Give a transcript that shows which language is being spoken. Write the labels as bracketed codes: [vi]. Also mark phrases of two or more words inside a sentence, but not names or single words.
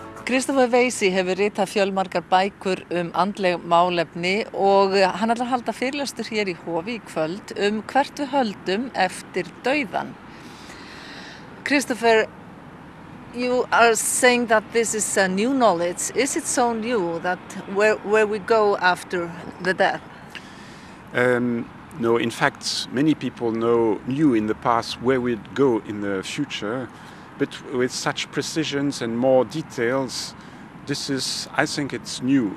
[is] Christopher Weisi hefur ritað fjölmargar bækur andleg málefni og hann ætlar að halda fyrirlestur hér í Hofi í kvöld hvert við höldum eftir dauðann. [en] Christopher, you are saying that this is a new knowledge. Is it so new that where we go after the death? No, in fact, many people knew in the past where we'd go in the future, but with such precisions and more details, I think it's new.